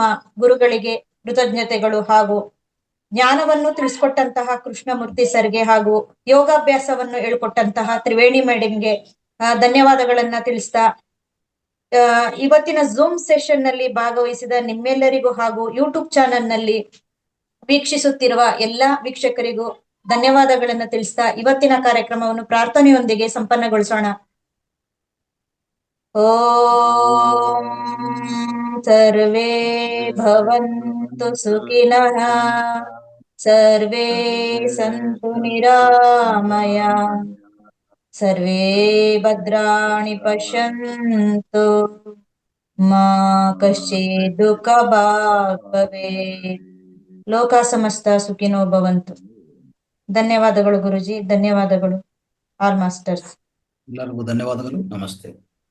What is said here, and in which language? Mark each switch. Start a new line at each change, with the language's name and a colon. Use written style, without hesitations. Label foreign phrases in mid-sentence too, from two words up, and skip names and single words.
Kannada: ಗುರುಗಳಿಗೆ ಕೃತಜ್ಞತೆಗಳು, ಹಾಗೂ ಜ್ಞಾನವನ್ನು ತಿಳಿಸ್ಕೊಟ್ಟಂತಹ ಕೃಷ್ಣಮೂರ್ತಿ ಸರ್ಗೆ ಹಾಗೂ ಯೋಗಾಭ್ಯಾಸವನ್ನು ಹೇಳ್ಕೊಟ್ಟಂತಹ ತ್ರಿವೇಣಿ ಮೇಡಮ್ಗೆ ಧನ್ಯವಾದಗಳನ್ನ ತಿಳಿಸ್ತಾ, ಇವತ್ತಿನ
English: Zoom session
Kannada: ನಲ್ಲಿ ಭಾಗವಹಿಸಿದ ನಿಮ್ಮೆಲ್ಲರಿಗೂ ಹಾಗೂ
English: YouTube channel
Kannada: ನಲ್ಲಿ ವೀಕ್ಷಿಸುತ್ತಿರುವ ಎಲ್ಲಾ ವೀಕ್ಷಕರಿಗೂ ಧನ್ಯವಾದಗಳನ್ನ ತಿಳಿಸ್ತಾ ಇವತ್ತಿನ ಕಾರ್ಯಕ್ರಮವನ್ನು ಪ್ರಾರ್ಥನೆಯೊಂದಿಗೆ ಸಂಪನ್ನಗೊಳಿಸೋಣ.
Sanskrit: ಓಂ ಸರ್ವೇ ಭವಂತು ಸುಖಿನಃ, ಸರ್ವೇ ಸಂತು ನಿರಾಮಯ, ಸರ್ವೇ ಭದ್ರಾಣಿ ಪಶ್ಯಂತು, ಮಾ ಕಶ್ಚಿತ್ ದುಃಖ ಭಾಗ್ ಭವೇತ್. ಲೋಕ ಸಮಸ್ತ ಸುಖಿನೋ ಭವಂತು.
Kannada: ಧನ್ಯವಾದಗಳು ಗುರುಜಿ, ಧನ್ಯವಾದಗಳು
English: all masters.
Kannada: ಎಲ್ಲರಿಗೂ ಧನ್ಯವಾದಗಳು. ನಮಸ್ತೆ.